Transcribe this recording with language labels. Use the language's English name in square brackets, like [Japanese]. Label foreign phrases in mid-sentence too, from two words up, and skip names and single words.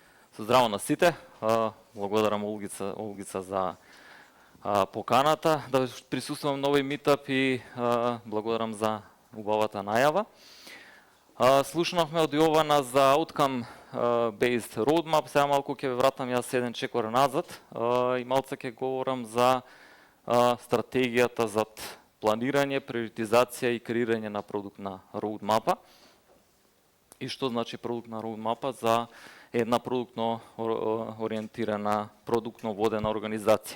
[Macedonian] Здраво на сите. Благодарам Олгица за поканата да присуствам на овој митап и благодарам за убавата најава. Слушнавме од Јована за [English] outcome-based roadmap, [Macedonian] сега малку ќе ве вратам јас еден чекор назад и малце ќе говорам за стратегијата за планирање, приоритизација и креирање на продуктна роудмапа и што значи продуктна роудмапа за една продуктно ориентирана, продуктно водена организација.